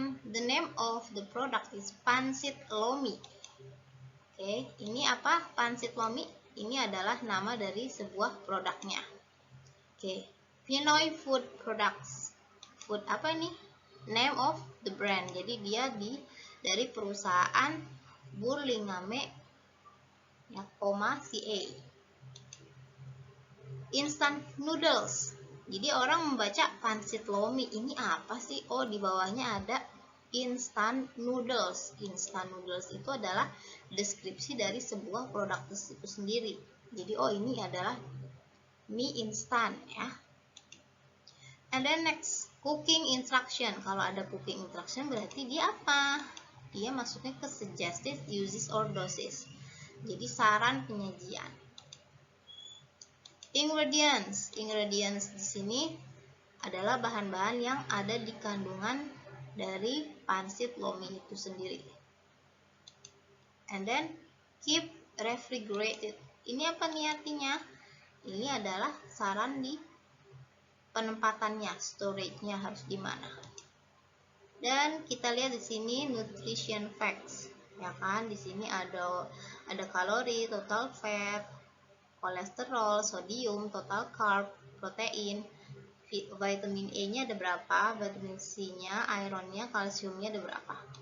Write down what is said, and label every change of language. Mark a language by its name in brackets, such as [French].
[English] The name of the product is Pansit Lomi. [Indonesian] Oke, ini apa? Pansit Lomi ini adalah nama dari sebuah produknya. Oke, Pinoy Food Products. [English] Food [Indonesian] apa nih? [English] Name of the brand. [Indonesian] Jadi dia dari perusahaan Burlingame ya, CA. Instant noodles. Jadi orang membaca Pansit Lomi, ini apa sih? Oh, di bawahnya ada instant noodles. Instant noodles itu adalah deskripsi dari sebuah produk itu sendiri. Jadi oh ini adalah mie instan ya. [English] And then next, [Indonesian] cooking instruction. Kalau ada cooking instruction berarti dia apa? Dia masuknya ke suggested uses or doses. Jadi saran penyajian. [English] Ingredients. [Indonesian] Ingredients di sini adalah bahan-bahan yang ada di kandungan dari pansit lomi itu sendiri. [English] And then keep refrigerated. [Indonesian] Ini apa nih artinya? Ini adalah saran di penempatannya, storage-nya harus di mana. Dan kita lihat di sini nutrition facts, ya kan? Di sini ada kalori, total fat, kolesterol, sodium, total carb, protein, vitamin E-nya ada berapa, vitamin C-nya, iron-nya, kalsiumnya ada berapa.